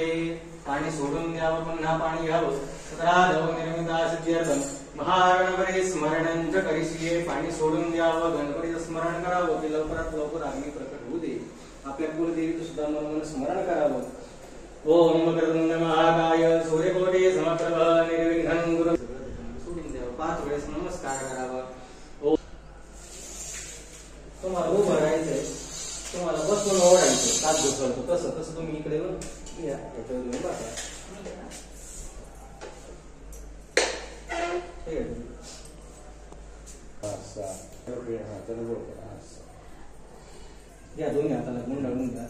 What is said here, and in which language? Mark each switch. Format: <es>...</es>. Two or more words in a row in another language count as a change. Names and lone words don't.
<mr>पाणी सोडून द्यावं, पुन्हा पाणी घ्यावं.</mr> <sa>सत्राधव निर्मिता सिद्ध्यर्थं महागणपती स्मरणंच करिष्ये.</sa> <mr>पाणी सोडून द्यावं, गणपतीचं स्मरण करावं की लवकरात लवकर अग्नी प्रकट होऊ दे. आपल्या कुलदेवीचं सुद्धा मनोमन स्मरण करावं.</mr> <sa>ओम वक्रतुंड महाकाय सूर्यकोटी समप्रभ निर्विघ्नं गुरु.</sa> <mr>सोडून द्यावं, 5 वेळेस नमस्कार करावा. तुम्हाला उभं राहायचंय, तुम्हाला बसून ओढायचं, हात घुसवतो. तसं तसं तुम्ही इकडे या, याच्यावर तुम्ही बघा. या दोन्ही हाताला गुंडाळून घ्या.</mr>